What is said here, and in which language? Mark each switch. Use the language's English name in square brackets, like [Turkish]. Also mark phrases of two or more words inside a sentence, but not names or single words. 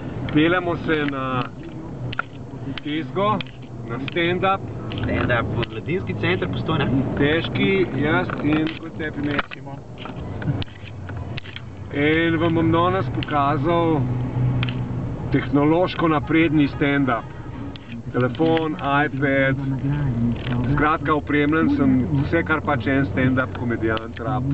[Slovenian] Peljamo se na Tesgo, na stand-up. Stand-up v Mladinski center Postojna. Težki, jaz in kot te primečimo. In vam bom danes pokazal tehnološko napredni stand-up. Telefon, iPad, skratka opremljen sem vse, kar pač en stand-up komedijant rabi.